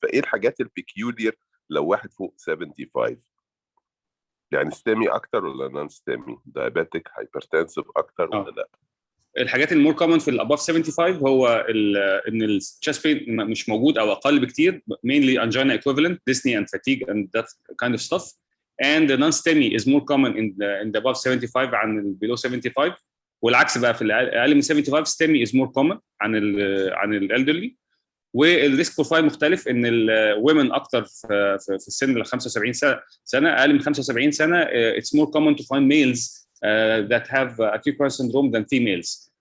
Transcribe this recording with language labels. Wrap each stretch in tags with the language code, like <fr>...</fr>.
<ar>فايه الحاجات البيكيولير لو واحد فوق 75؟ يعني ستامي اكتر ولا نون ستامي؟ دايابيتك هايبرتنسيف اكتر ولا لا؟ الحاجات المور كومن في الاباف 75 هو ان الشيست بين مش موجود او اقل بكتير،</ar> <en>mainly angina equivalent, dyspnea and fatigue and that kind of stuff. And the non-STEMI is more common in the above 75</en> <ar>عن ال</ar> <en>below 75.</en> <ar>والعكس بقى في الاقل من 75</ar> <en>STEMI is more common</en> <ar>عن الالدرلي. والريسك بروفايل مختلف، ان الومن اكتر في السن ال 75 سنه، اقل من 75 سنه</ar> <en>it's more common to find males that have acute coronary syndrome than females.</en>